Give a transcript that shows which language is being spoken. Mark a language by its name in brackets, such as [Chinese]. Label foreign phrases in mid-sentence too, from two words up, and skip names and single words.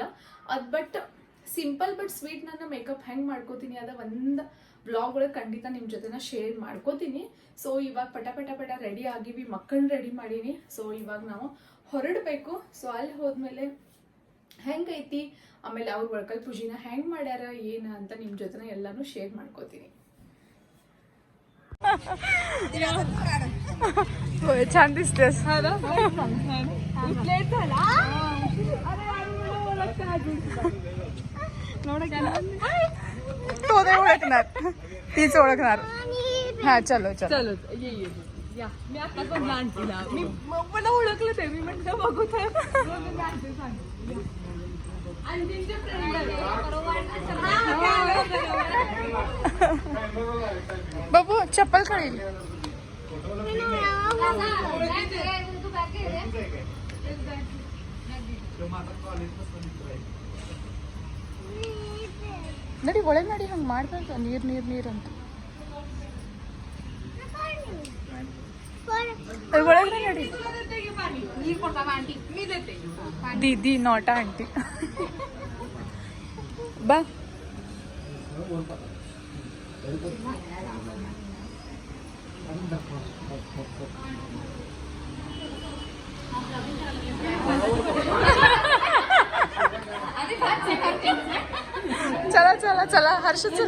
[English] But simple but sweet [Kannada] ನನ್ನ ಮೇಕಪ್ ಹೆಂಗೆ ಮಾಡ್ಕೋತೀನಿ ಅದ ಒಂದು ಬ್ಲಾಗ್ ಒಳಗೆ ಖಂಡಿತ ನಿಮ್ಮ ಜೊತೆನ ಶೇರ್ ಮಾಡ್ಕೋತೀನಿ. ಸೊ ಇವಾಗ ಪಟ ರೆಡಿ ಆಗಿವಿ, ಮಕ್ಕಳನ್ನ ರೆಡಿ ಮಾಡೀನಿ. ಸೊ ಇವಾಗ ನಾವು ಹೊರಡಬೇಕು. ಸೊ ಅಲ್ಲಿ ಹೋದ್ಮೇಲೆ ಹೆಂಗೈತಿ, ಆಮೇಲೆ ಅವ್ರ ವಳ್ಕಲ್ ಪೂಜಿನ ಹೆಂಗ್ ಮಾಡ್ಯಾರ ಏನು ಅಂತ ನಿಮ್ಮ ಜೊತೆನ ಎಲ್ಲಾನು ಶೇರ್ ಮಾಡ್ಕೋತೀನಿ. [Marathi] छान दिसतेस. तो नाही ओळखणार, तीच ओळखणार. हा चलो चलो ये या. मी आता पण लहानटीला मला ओळखलं ते. मी म्हटलं बघू तर बाबू चप्पल काढील. [Kannada] ನಡಿ ಒಳಗೆ ನಡಿ, ಹಂಗೆ ಮಾಡ್ಬಾರ್ದು. ನೀರು ಅಂತ ಒಳಗೆ ನಡಿ. [English] Didi not aunty. [Marathi] बा चला चला चला हर्ष चल.